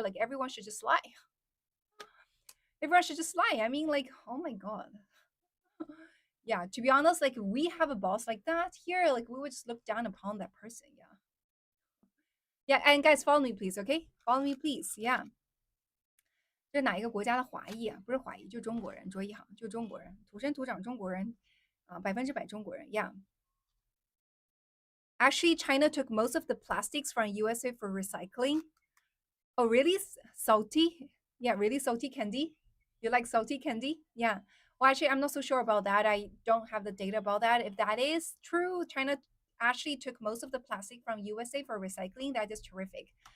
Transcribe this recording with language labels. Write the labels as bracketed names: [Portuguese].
[English] Like everyone should just lie. Everyone should just lie. I mean, like, oh my god. Yeah, to be honest, like if we have a boss like that here, like we would just look down upon that person. Yeah. Yeah, and guys, follow me, please. Okay, follow me, please. Yeah. [Chinese] 这是哪一个国家的华裔啊？不是华裔，就中国人，卓一航，就中国人，土生土长中国人啊，100%中国人。 [English] Yeah. Actually, China took most of the plastics from USA for recycling. Oh, really? Salty? Yeah, really salty candy? You like salty candy? Yeah. Well, actually, I'm not so sure about that. I don't have the data about that. If that is true, China actually took most of the plastic from USA for recycling. That is terrific.